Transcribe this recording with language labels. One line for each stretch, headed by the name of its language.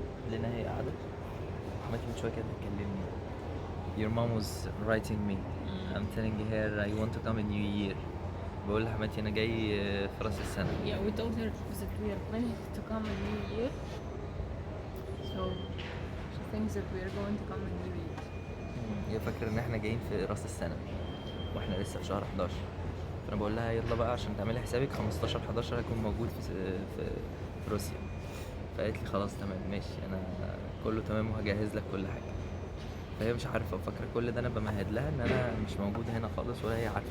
Arabic: لنا هي قاعدة حماتي من شوية كانت بتكلمني.
English: Your mom was writing me. I'm telling her I want to come in New Year.
Arabic: بقول لحماتي انا جاي في راس السنة. Yeah, we told her that we are planning to come in New Year. So she thinks that we are going to come in New Year. هي فاكرة ان احنا جايين في راس السنة واحنا لسه في شهر 11. فانا بقول لها يلا بقى عشان تعملي حسابك 15/11 هكون موجود في روسيا. فقالت لي خلاص تمام ماشي انا كله تمام وهجهز لك كل حاجة. فهي مش عارفة وفاكرة كل ده انا بمهد لها ان انا مش موجود هنا خالص ولا هي عارفة.